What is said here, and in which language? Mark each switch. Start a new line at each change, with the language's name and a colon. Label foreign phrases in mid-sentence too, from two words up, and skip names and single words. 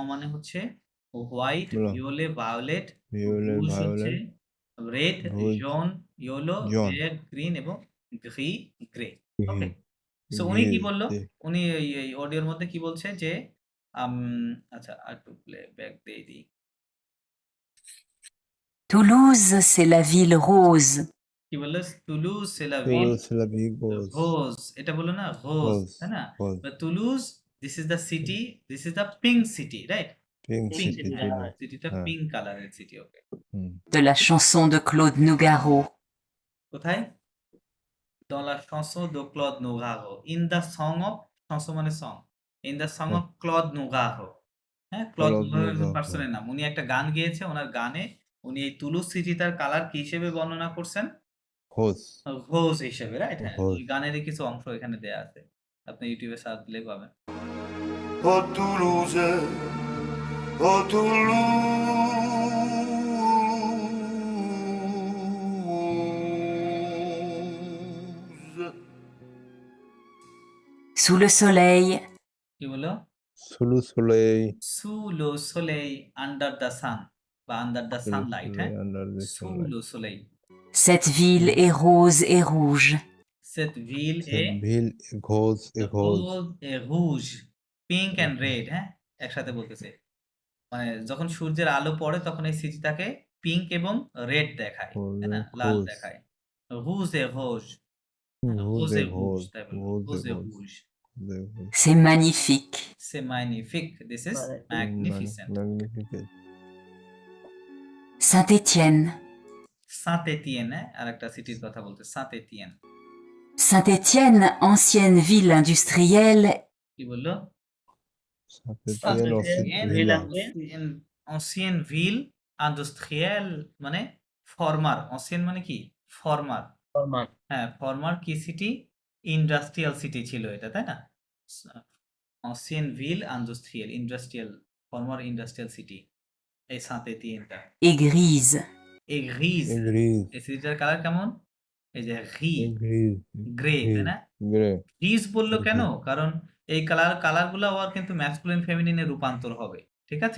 Bangla: মানে হচ্ছে হোয়াইট,
French: ব্ল, ভিওলে ভায়োলেট,
English: ভিওলেট,
Bangla: রুজ হচ্ছে
English: ভায়োলেট, রেড,
French: ভুজ, জোন ইয়েলো, জন,
Bangla: ভের গ্রিন এবং গ্রি গ্রে। ওকে।
French: ঘি,
Bangla: সো উনি কি
French: ঘিজ,
Bangla: বলল? জি। উনি এই অডিওর মধ্যে কি বলছে যে আম আচ্ছা আরেকটু প্লে ব্যাক দিয়ে দিই।
French: Toulouse, c'est la ville rose.
Bangla: কি বললো? তুলুজ
French: c'est la Toulouse, ভিল c'est la ville rose,
Bangla: রোজ, এটা বললো না রোজ,
French: rose,
Bangla: তাই না?
French: rose,
English: Toulouse, this is the city, this is the pink city, right? pink পিঙ্ক city, সিটি, Toulouse,
Bangla: সিটিটা হ্যাঁ, পিঙ্ক কালারের সিটি। ওকে। হুম,
French: De la chanson de Claude Nougaro. কোথায়? Dans la chanson de Claude Nougaro,
English: in the song of, chanson মানে সং, in the song of Claude Nougaro, হ্যাঁ ক্লদ
French: Claude
Bangla: নোগারো একজন Nougaro, পার্সনের নাম। উনি একটা গান গেয়েছে, ওনার গানে উনি এই তুলুজ সিটিটার কালার কি হিসেবে বর্ণনা করছেন?
French: rose,
Bangla: রোজ হিসেবে, রাইট? হ্যাঁ, ওই
French: rose,
Bangla: গানেরই কিছু অংশ এখানে দেয়া আছে, আপনি ইউটিউবে সার্চ দিলেই পাবেন।
French: Oh Toulouse, oh Toulouse. Sous le soleil, কি বললো? sous le soleil, sous le soleil,
English: under the sun বা under the
French: sous le
English: sunlight, হ্যাঁ?
French: soleil,
English: under the
French: sous
English: sunlight.
French: le soleil, cette ville est rose et rouge. cette ville est Cette ville est rose et rose. rose et rouge,
English: pink and red,
Bangla: হ্যাঁ একসাথে বলতেছে। মানে যখন সূর্যের আলো পড়ে তখন এই সিটিটাকে পিঙ্ক এবং রেড দেখায়, তাই না? লাল
French: Rose,
Bangla: দেখায়।
French: rouge et rose, rose রোজ এ et রুজ, rose,
Bangla: তাই বলবো,
French: rose রোজ et এ rose, রুজ। rose et rose. C'est magnifique. C'est magnifique,
English: this is magnificent.
French: Magnifique. Saint-Étienne. Saint-Étienne,
Bangla: হ্যাঁ আরেকটা সিটির কথা বলতে, Saint-Étienne।
French: Saint-Étienne, ancienne ville industrielle,
Bangla: কি বললো?
French: Saint-Étienne, ensuite Saint-Étienne, villa. Ancienne ville industrielle
Bangla: মানে ফরমার, ancien মানে কি? ফরমার,
English: formal,
Bangla: হ্যাঁ ফরমার কি সিটি?
English: industrial city
Bangla: ছিল এটা, তাই না?
French: ancienne ville industrielle,
Bangla: ইন্ডাস্ট্রিয়াল,
English: former industrial city
Bangla: এই Saint-Étienne-টা।
French: et grise.
Bangla: এই গ্রিজ,
French: Et grise.
Bangla: এই সিটিটার কালার কেমন? এই যে
French: Et grise.
Bangla: গ্রে, তাই না?
English: Grey.
Bangla: গ্রিজ বললো কেন?
French: Gris.
Bangla: কারণ এই কালারগুলো আবার কিন্তু ম্যাসকুলিন ফেমিনিনে রূপান্তর হবে, ঠিক আছে?